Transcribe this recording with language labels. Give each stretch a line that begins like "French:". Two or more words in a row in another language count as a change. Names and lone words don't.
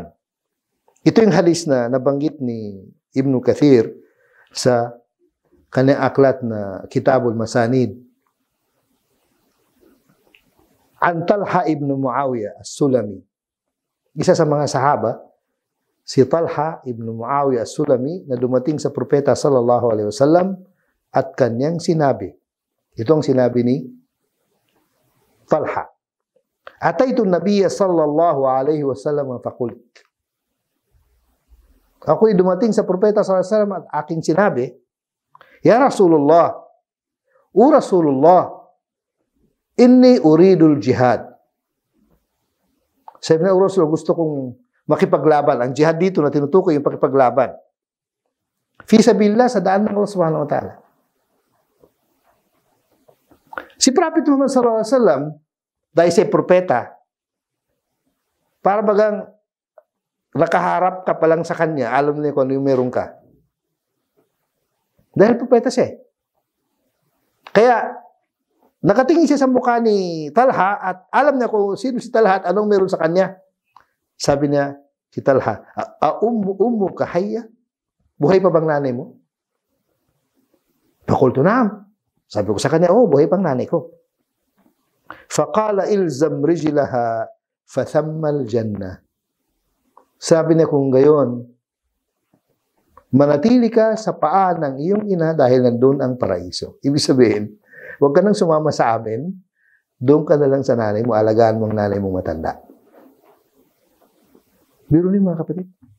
Filipino: Ito yung hadith na nabanggit ni Ibn Kathir sa kanyang aklat na Kitabul Masanid.
Arabic: عن طلحة بن معاوية السلمي.
Filipino: Isa sa mga sahaba, si Talha ibn Muawiyah as-Sulami na dumating sa propeta
Arabic: صلى الله عليه وسلم
Filipino: at kanyang sinabi. Ito ang sinabi ni Talha.
Arabic: أتيت النبي صلى الله عليه وسلم فقلت.
Filipino: Ako'y dumating sa propeta
Arabic: صلى الله عليه وسلم
Filipino: at aking sinabi,
Arabic: يا رسول الله, O Rasulullah, إني أريد الجهاد.
Filipino: Sabi na, O Rasulullah, gusto kong makipaglaban. Ang jihad dito na tinutukoy yung pakipaglaban.
Arabic: في سبيل الله,
Filipino: sa daan ng Allah
Arabic: سبحانه وتعالى.
Filipino: Si Prophet Muhammad
Arabic: صلى الله عليه وسلم,
Filipino: dahil siya propeta, para bagang nakaharap ka pa lang sa kanya, alam niya kung ano yung meron ka. Dahil propeta siya. Kaya, nakatingin siya sa mukha ni Talha at alam niya kung sino si Talha at anong meron sa kanya. Sabi niya, si Talha,
Arabic: أمك حية?
Filipino: Buhay pa bang nanay mo?
Arabic: فقلت نعم.
Filipino: Sabi ko sa kanya, buhay pang nanay ko.
Arabic: فقال الزم رجلها فثم الجنة.
Filipino: Sabi niya kung gayon, manatili ka sa paa ng iyong ina dahil nandun ang paraiso. Ibig sabihin, huwag ka nang sumama sa amin, doon ka na lang sa nanay mo, alagaan mo ang nanay mong matanda. Biro niyo mga kapatid.